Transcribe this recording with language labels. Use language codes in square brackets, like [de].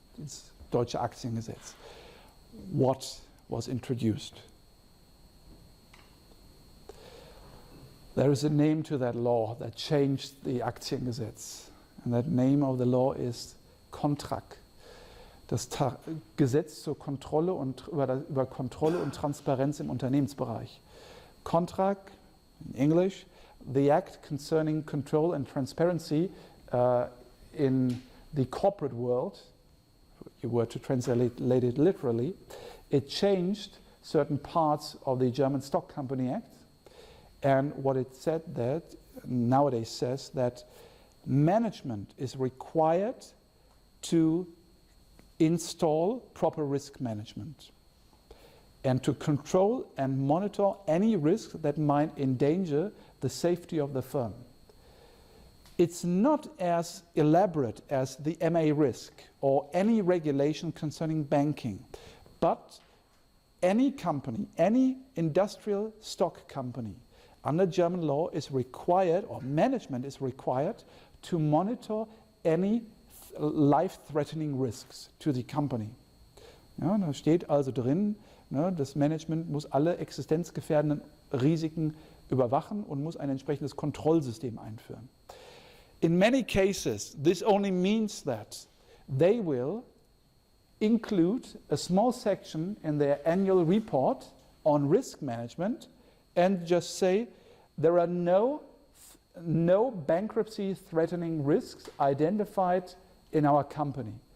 [en] It's Deutsche Aktiengesetz. What was introduced? There is a name to that law that changed the Aktiengesetz. And that name of the law is Contract. [de] Das Gesetz zur Kontrolle und über Kontrolle und Transparenz im Unternehmensbereich. [en] Contract, in English, the act concerning control and transparency in the corporate world. If you were to translate it literally, it changed certain parts of the German Stock Company Act. And what it said that nowadays says that management is required to install proper risk management and to control and monitor any risk that might endanger the safety of the firm. It's not as elaborate as the MA risk or any regulation concerning banking, but any company, any industrial stock company under German law is required, or management is required, to monitor any life-threatening risks to the company. [de] Ja, da steht also drin, ne, das Management muss alle existenzgefährdenden Risiken überwachen und muss ein entsprechendes Kontrollsystem einführen. [en] In many cases, this only means that they will include a small section in their annual report on risk management and just say there are no bankruptcy threatening risks identified in our company.